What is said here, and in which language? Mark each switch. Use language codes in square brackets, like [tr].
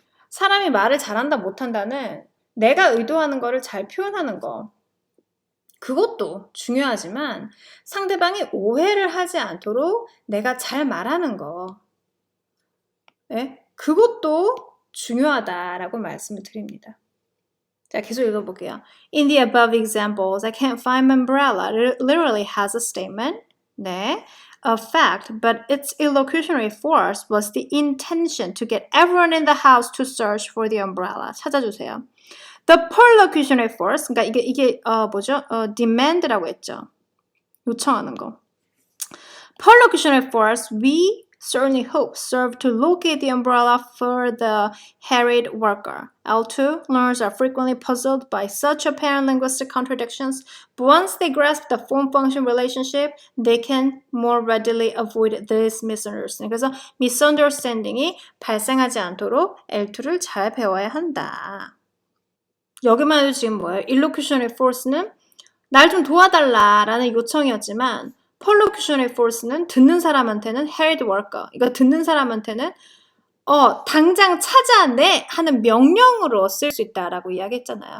[ko] 사람이 말을 잘한다 못한다는 내가 의도하는 거를 잘 표현하는 거 그것도 중요하지만 상대방이 오해를 하지 않도록 내가 잘 말하는 거 네? 그것도 중요하다라고 말씀을 드립니다. 자, 계속 읽어볼게요. [en] In the above examples, I can't find my umbrella. Literally has a statement. [ko] 네, [en] a fact, but its illocutionary force was the intention to get everyone in the house to search for the umbrella. [ko] 찾아주세요. [en] The perlocutionary force, [ko] 그러니까 이게 뭐죠? demand라고 했죠. 요청하는 거. [en] Perlocutionary force, we certainly hope, served to locate the umbrella for the harried worker. L2, learners are frequently puzzled by such apparent linguistic contradictions, but once they grasp the form-function relationship, they can more readily avoid this misunderstanding. [ko] 그래서 misunderstanding이 발생하지 않도록 L2를 잘 배워야 한다. 여기만 해도 지금 뭐예요? Illocutionary force는 날 좀 도와달라라는 요청이었지만 perlocutionary force는 듣는 사람한테는 harried worker. 이거 듣는 사람한테는 당장 찾아내 하는 명령으로 쓸 수 있다라고 이야기했잖아요.